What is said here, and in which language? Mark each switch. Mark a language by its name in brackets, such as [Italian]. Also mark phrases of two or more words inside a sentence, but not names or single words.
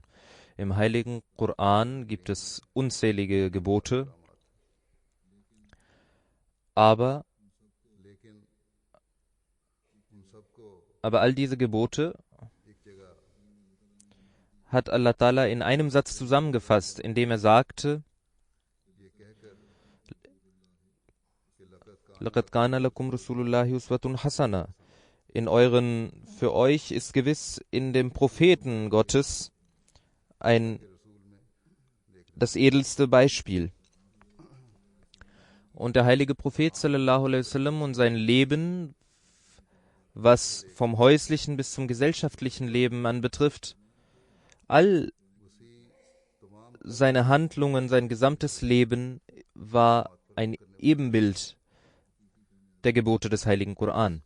[German] Im heiligen Koran gibt es unzählige Gebote, aber all diese Gebote hat [Arabic] الله تعالى [German] in einem Satz zusammengefasst, indem er sagte, [Arabic] لَقَدْ كَانَ لَكُمْ رَسُولُ اللَّهِ أُسْوَةٌ حَسَنَةٌ. [German] Für euch ist gewiss in dem Propheten Gottes das edelste Beispiel. Und der heilige Prophet [Arabic] صلى الله عليه وسلم [German] und sein Leben, was vom häuslichen bis zum gesellschaftlichen Leben anbetrifft, all seine Handlungen, sein gesamtes Leben war ein Ebenbild der Gebote des heiligen Koran.